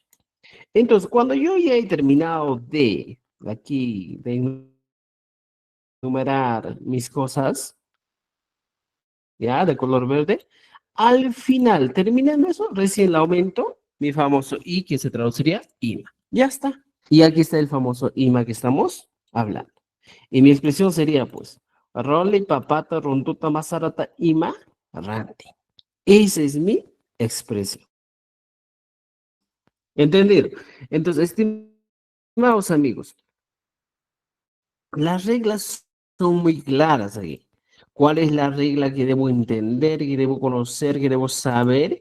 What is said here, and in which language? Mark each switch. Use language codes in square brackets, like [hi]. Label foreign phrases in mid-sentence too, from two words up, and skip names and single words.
[es] Entonces, cuando yo ya he terminado de aquí, de enumerar mis cosas, ya, de color verde, al final, terminando eso, recién le aumento mi famoso I, que se traduciría IMA. Ya está. Y aquí está el famoso IMA que estamos hablando. Y mi expresión sería, pues, [qu] Roli, papata, ronduta, mazarata, IMA, ranti. [es] Esa es mi expresión. ¿Entendido? Entonces, estimados amigos, las reglas son muy claras aquí. ¿Cuál es la regla que debo entender, que debo conocer, que debo saber?